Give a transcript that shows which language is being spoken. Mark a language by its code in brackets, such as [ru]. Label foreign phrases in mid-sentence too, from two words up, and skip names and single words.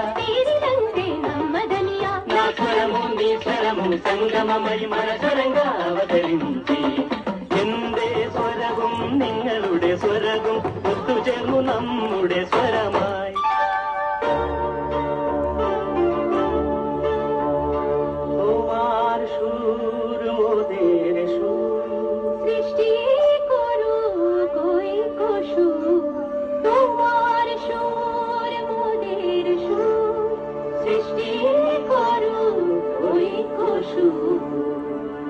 [te] తీరినందే నమ్మదనియా, నా స్వరము నీ స్వరము సంగమమాయి మనస్వరంగ అవతరించి। [ml] എന്റെ സ്വരവും നിങ്ങളുടെ സ്വരവും ഒത്തുചേർന്നു നമ്മുടെ സ്വരമായി। [bn] তোমার সুর মোদের সুর, সৃষ্টি করু কই কসুর। তোমার সুর মোদের সুর, সৃষ্টি করু কই কসুর।